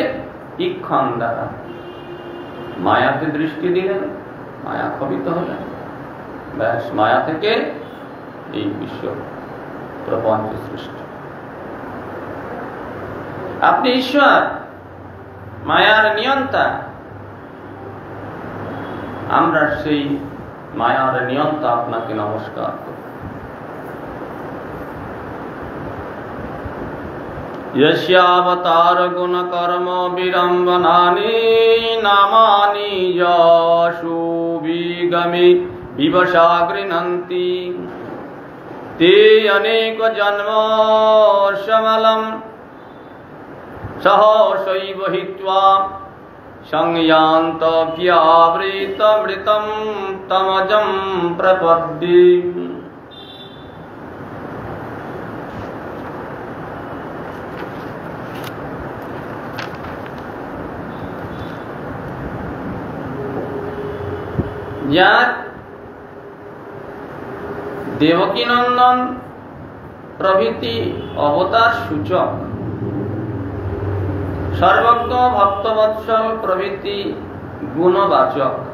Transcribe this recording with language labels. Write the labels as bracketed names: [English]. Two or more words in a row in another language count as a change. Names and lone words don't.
[Bangla] ইক্ষণ দ্বারা মায়াতে দৃষ্টি দিলেন, মায়া কবিত হলেন, ব্যাস মায়া থেকে এই বিশ্ব প্রপঞ্চ সৃষ্টি। আপনি ঈশ্বর, মায়ার নিয়ন্তা, আমরা সেই মায়ার নিয়ন্তা আপনাকে নমস্কার করি। [Sanskrit] यस्यावतार गुण कर्म विरंबनानि नामानि यशु विगमे विवशा गृह्णन्ति ते अनेक जन्म समलं सहसैव हित्वा संयान्तव्यावृतमृतं तमजं प्रपद्ये। [Bangla] যার দেবকী নন্দন প্রভৃতি অবতার সূচক, সর্বজ্ঞ ভক্তবৎসল প্রভৃতি গুণবাচক,